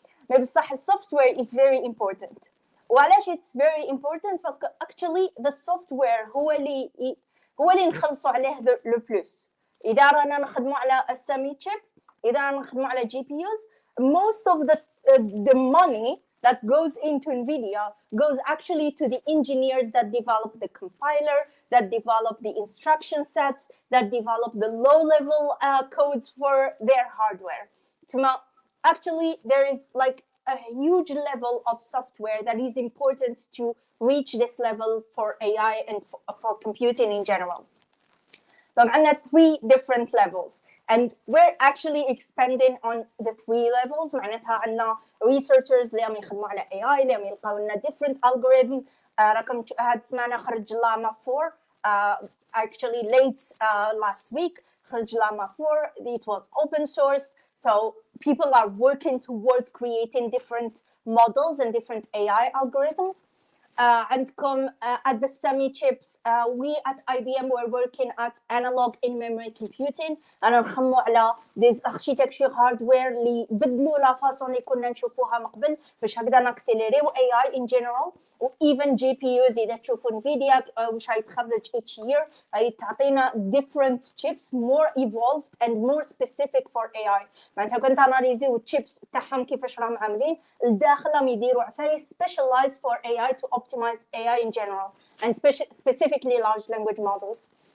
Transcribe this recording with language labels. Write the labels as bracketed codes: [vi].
[ar] بصح [en] software is very important. [ar] وعلاش [en] it's very important [ar] باسكو [en] actually the software [ar] هو اللي نخلصوا عليه لو بلوس. إذا رانا نخدموا على السمي chip، إذا رانا نخدموا على GPUs, [en] most of the money that goes into NVIDIA goes actually to the engineers that develop the compiler, that develop the instruction sets, that develop the low-level codes for their hardware. Actually, there is like a huge level of software that is important to reach this level for AI and for computing in general. So [ar] عندنا [en] 3 different levels and we're actually expanding on the 3 levels. [ar] معناتها عندنا researchers اللي عم يخدموا على AI اللي عم يلقاو لنا different algorithm. راكم هاد السمانة خرج لاما 4 [en] actually late last week [ar] خرج لاما 4. [en] It was open source, so people are working towards creating different models and different AI algorithms. [ar] عندكم [en] at the semi chips we at IBM were working at analog in memory computing. [ar] أنا نخمو على [en] these architecture hardware [ar] اللي بدلوا لا فاصون اللي كنا نشوفوها من قبل باش هكذا ناكسيليريو [en] AI in general. و even GPUs [ar] إذا تشوفوا نفيديا وش هيتخرج [en] each year [ar] هي تعطينا [en] different chips more evolved and more specific for AI. [ar] معناتها كنت أناليزيو chips تاعهم كيفاش راهم عاملين الداخل راهم يديروا [en] very specialized for AI to optimize AI in general and specifically large language models.